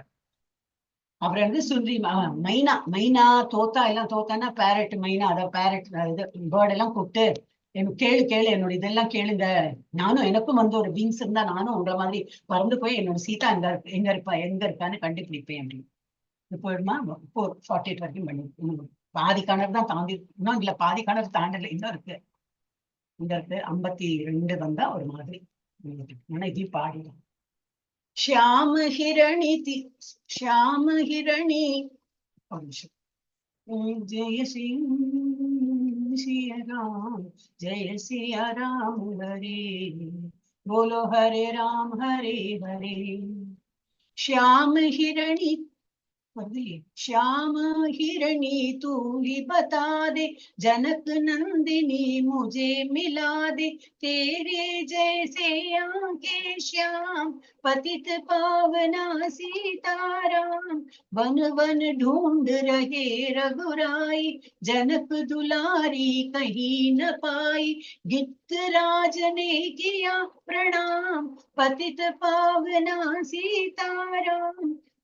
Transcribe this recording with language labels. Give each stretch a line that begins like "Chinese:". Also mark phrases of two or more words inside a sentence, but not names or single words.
Tamil: அப்புறம் வந்து சுன்றி மைனா, மைனா தோத்தா எல்லாம், தோத்தானா பேரட், மைனா அதாவது பேரட் இது பேர்ட் எல்லாம் கூப்பிட்டு எனக்கு கேளு கேளு என்னோட இதெல்லாம் கேளுங்க, நானும் எனக்கும் வந்து ஒரு விங்ஸ் இருந்தா நானும் உங்களை மாதிரி பறந்து போய் என்னோட சீதா எங்க இருக்கான்னு கண்டுபிடிப்பேன் அப்படின்னு. இது போயிடுமா 448 வரைக்கும் பண்ணி பாதி கணக்கு தான் தாண்டி, இன்னும் இல்ல பாதி கணக்கு தாண்டல, இன்னும் இருக்கு, இங்க இருக்கு 52 வந்தா ஒரு மாதிரி. ஆனா இதையும் பாடிடும்.
Hindi: श्याम हिरणी श्याम हिरणी, जय सिया राम, जय सिया राम हरे बोलो, हरे राम हरे हरे। श्याम हिरणी, श्याम हिरणी तू ही बता दे, जनक नंदिनी मुझे मिला दे, तेरे जैसे आंखें श्याम, पतित पावना सीताराम। वन वन ढूंढ रहे रघुराई, जनक दुलारी कहीं न पाई, गिद्धराज ने किया प्रणाम, पतित पावना सीताराम।